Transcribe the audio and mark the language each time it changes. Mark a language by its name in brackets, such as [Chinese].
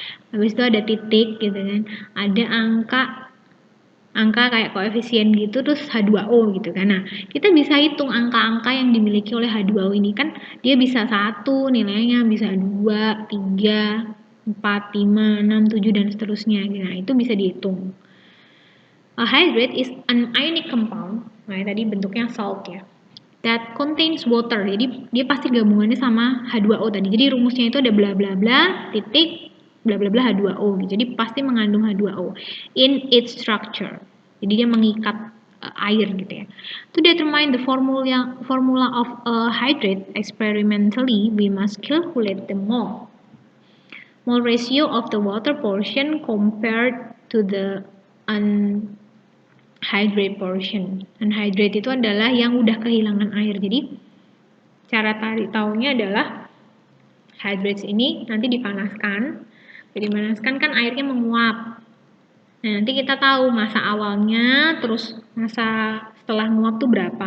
[Indonesian] Habis itu ada titik gitu kan. Ada angka kayak koefisien gitu terus H2O gitu kan. Nah, kita bisa hitung angka-angka yang dimiliki oleh H2O ini kan dia bisa 1 nilainya, bisa 2, 3, 4, 5, 6, 7 dan seterusnya. Nah, itu bisa dihitung. [English] A hydrate is an ionic compound. [Indonesian] Nah, tadi bentuknya salt ya. [English] That contains water. [Indonesian] Jadi dia pasti gabungannya sama H2O tadi. Jadi rumusnya itu ada bla bla bla titik bla bla bla H2O. Jadi pasti mengandung H2O [English] in its structure. [Indonesian] Jadi dia mengikat air gitu ya. [English] To determine the formula of a hydrate experimentally, we must calculate the mole ratio of the water portion compared to the unhydrate portion. [Indonesian] Unhydrate itu adalah yang udah kehilangan air. Jadi cara taunya adalah hydrates ini nanti dipanaskan. Dipanaskan kan airnya menguap. Nah, nanti kita tahu masa awalnya, terus masa setelah nguap tuh berapa.